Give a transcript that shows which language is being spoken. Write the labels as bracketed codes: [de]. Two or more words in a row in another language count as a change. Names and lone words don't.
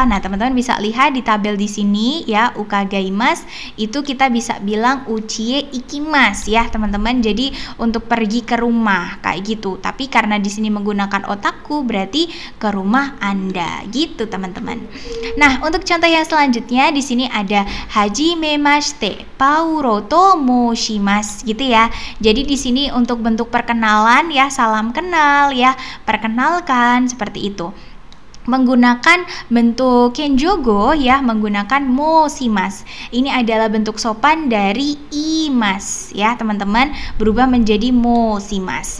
[id] Nah, teman-teman bisa lihat di tabel di sini ya. Ukagaimasu itu kita bisa bilang [ja] 家へ 行きます [id] ya teman-teman. Jadi untuk pergi ke rumah kayak gitu. Tapi karena di sini menggunakan otaku berarti ke rumah Anda gitu teman-teman. Nah, untuk contoh yang selanjutnya di sini ada [ja] はじめまして パウロ と 申します [id] gitu ya. Jadi di sini untuk bentuk perkenalan ya, salam kenal ya, perkenalkan seperti itu. Menggunakan bentuk kenjogo ya, menggunakan moshimasu. Ini adalah bentuk sopan dari imas ya teman-teman, berubah menjadi moshimasu.